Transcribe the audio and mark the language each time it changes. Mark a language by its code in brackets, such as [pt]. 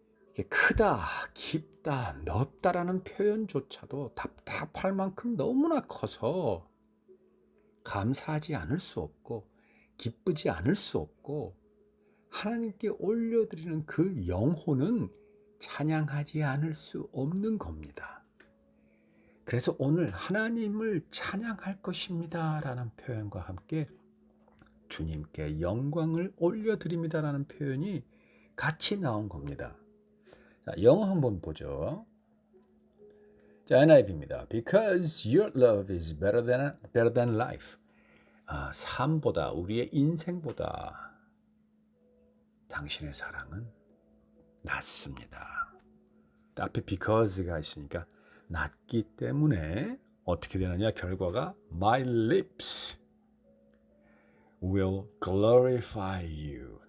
[ko] 이게 크다, 깊다, 넓다라는 표현조차도 답답할 만큼 너무나 커서 감사하지 않을 수 없고 기쁘지 않을 수 없고 하나님께 올려드리는 그 영혼은 찬양하지 않을 수 없는 겁니다. 그래서 오늘 하나님을 찬양할 것입니다 라는 표현과 함께 주님께 영광을 올려드립니다라는 표현이 같이 나온 겁니다. 자, 영어 한번 보죠. 자, NIV입니다. [en] Because your love is better than life. [ko] 삶보다 우리의 인생보다 당신의 사랑은 낫습니다. 앞에 because가 있으니까 낫기 때문에 어떻게 되느냐 결과가 [en] My lips will glorify you.